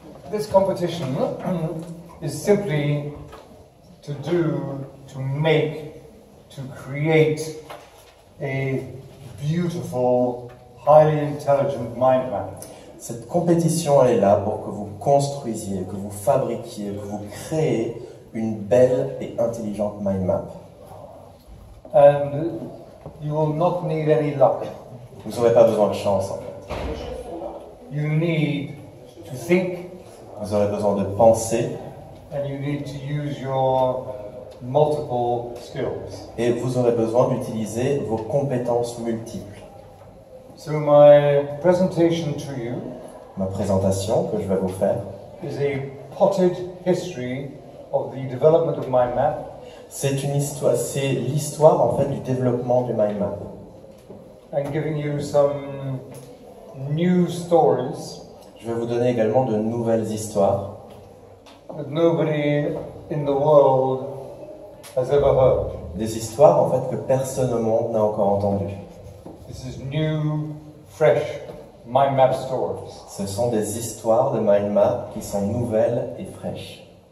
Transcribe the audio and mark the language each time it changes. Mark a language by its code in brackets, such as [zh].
[en] This competition is simply to make, to create a beautiful, highly intelligent mind map. [fr] Cette compétition, elle est là pour que vous construisiez, que vous fabriquiez, que vous créez une belle et intelligente mind map. [en] And you will not need any luck. [fr] Vous n'aurez pas besoin de chance en fait. [en] You need to think. [fr] Vous aurez besoin de penser. [en] And you need to use your multiple skills. [fr] Et vous aurez besoin d'utiliser vos compétences multiples. [en] So my presentation to you, [fr] ma présentation que je vais vous faire, [en] is a potted history of the development of mind map. [fr] C'est une histoire, c'est l'histoire en fait du développement du mind map. [en] And giving you some new stories. [fr] Je vais vous donner également de nouvelles histoires [en] That nobody in the world has ever heard. [fr] Des histoires en fait que personne au monde n'a encore entendues. [en] This is new, fresh mind map stories. [fr] Ce sont des histoires de mind map qui sont nouvelles et fraîches.